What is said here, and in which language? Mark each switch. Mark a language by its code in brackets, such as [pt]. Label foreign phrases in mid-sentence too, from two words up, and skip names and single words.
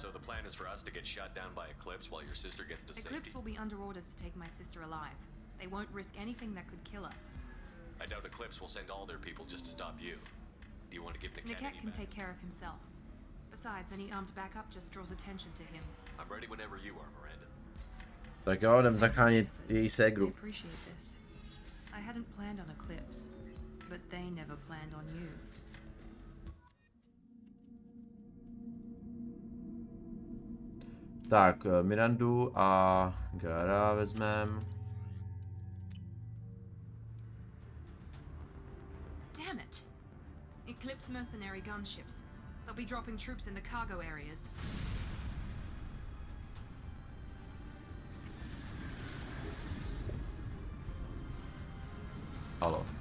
[en] So the plan is for us to get shot down by Eclipse while your sister gets to safety? Eclipse will be under orders to take my sister alive. They won't risk anything that could kill us. I doubt Eclipse will send all their people just to stop you. Do you want to give Niket Niket can take care of himself. Besides, any armed backup just draws attention to him. I'm ready whenever you are, Miranda. [cs] Tak jo, jdem zachránit její ségru. [en] I appreciate this. I hadn't planned on Eclipse, but they never planned on you. [cs] Tak, Mirandu a Gara vezmem. [en] Damn it! Eclipse mercenary gunships. They'll be dropping troops in the cargo areas. [cs] Halo.